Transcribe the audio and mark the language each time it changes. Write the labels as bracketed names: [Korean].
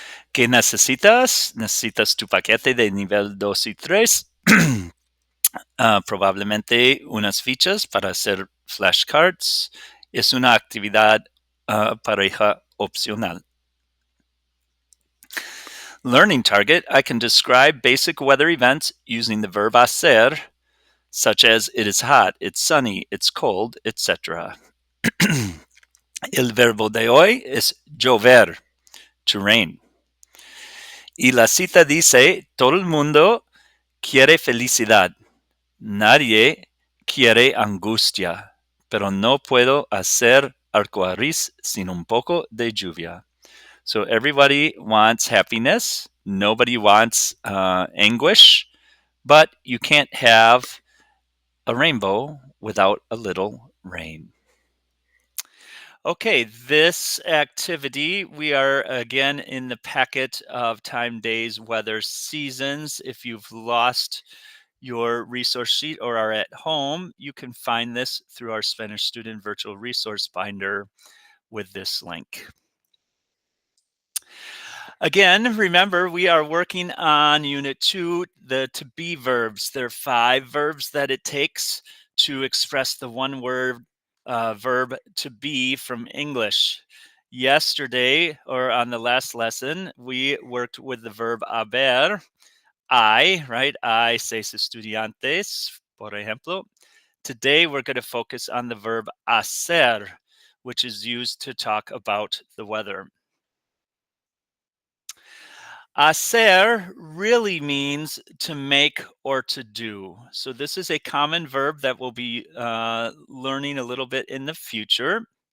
[Spanish] ¿Qué necesitas? Necesitas tu paquete de nivel 2 y 3, probablemente unas fichas para hacer flashcards. Es una actividad pareja opcional. [English] Learning target, I can describe basic weather events using the verb hacer, such as it is hot, it's sunny, it's cold, etc. [Spanish] El verbo de hoy es llover, [English] to rain. [Spanish] Y la cita dice, todo el mundo quiere felicidad. Nadie quiere angustia, pero no puedo hacer arcoíris sin un poco de lluvia. [English] So everybody wants happiness. Nobody wants anguish, but you can't have a rainbow without a little rain. Okay, this activity, we are again in the packet of time, days, weather, seasons. If you've lost your resource sheet or are at home, you can find this through our Spanish Student Virtual Resource Binder with this link. Again, remember, we are working on Unit 2, the to be verbs. There are 5 verbs that it takes to express the one word verb to be from English. Yesterday, or on the last lesson, we worked with the verb haber. I, right? [Spanish] I, seis estudiantes, por ejemplo. [English] Today, we're going to focus on the verb hacer, which is used to talk about the weather. Hacer really means to make or to do. So this is a common verb that we'll be learning a little bit in the future.